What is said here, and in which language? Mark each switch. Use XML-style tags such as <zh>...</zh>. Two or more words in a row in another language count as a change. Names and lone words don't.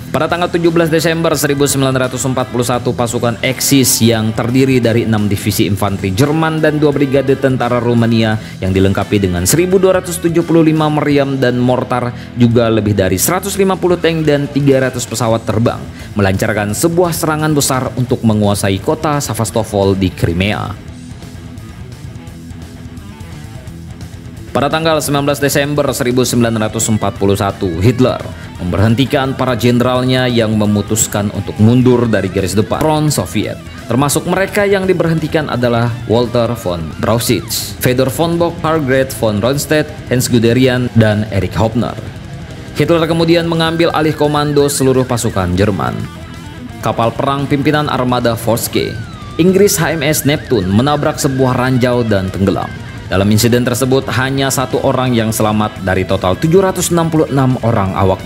<id>Pada tanggal 17 Desember 1941, pasukan Eksis yang terdiri dari 6 divisi infanteri Jerman dan 2 brigade tentara Rumania yang dilengkapi dengan 1.275 meriam dan mortar, juga lebih dari 150 tank dan 300 pesawat terbang, melancarkan sebuah serangan besar untuk menguasai kota Sevastopol di Crimea. Pada tanggal 19 Desember 1941, Hitler memberhentikan para jenderalnya yang memutuskan untuk mundur dari garis depan front Soviet. Termasuk mereka yang diberhentikan adalah Walter von Brauchitsch, Fedor von Bock, Margret von Rundstedt, Hans Guderian, dan Erich Hoppner. Hitler kemudian mengambil alih komando seluruh pasukan Jerman. Kapal perang pimpinan armada Vorske, Inggris HMS Neptune, menabrak sebuah ranjau dan tenggelam. Dalam insiden tersebut, hanya 1 orang yang selamat dari total 766 orang awaknya.</id>